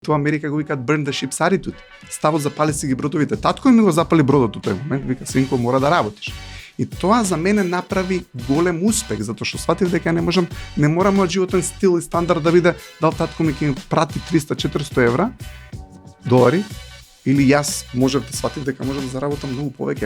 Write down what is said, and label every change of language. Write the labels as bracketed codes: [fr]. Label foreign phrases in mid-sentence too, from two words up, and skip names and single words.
[mk] Тоа Америка го викаат [en] burn the ships attitude. [mk] Ставо запали си ги бродовите. Татко ми го запали бродот у тој момент, вика синко мора да работиш. И тоа за мене направи голем успех, затоа што сватив дека не мора мојот животен стил и стандард да биде дал татко ми ќе ми прати 300-400 евра, долари, или јас можев да сватив дека можам да заработам многу повеќе.